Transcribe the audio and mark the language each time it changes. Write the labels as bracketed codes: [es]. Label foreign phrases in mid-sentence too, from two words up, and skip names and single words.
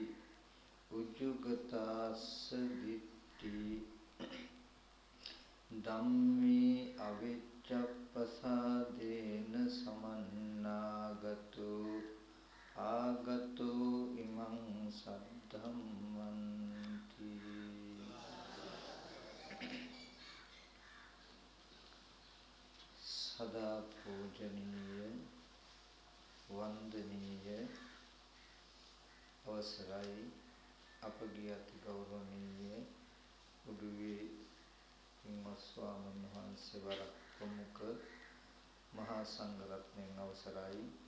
[pi] උජුගතස්ස දිට්ඨි ධම්මේ අවිච්ඡප්පසාදේන සමන්නාගතෝ ආගතෝ ඉමං සද්ධම්මන්ති. [si] සදා පූජනීය වන්දනීය අවසරයි අපගේ අති ගෞරවනීය උඩුවේ පින්වත් ස්වාමීන් වහන්සේ වරක් ප්‍රමුඛ මහා සංඝ රත්නයන් අවසරයි.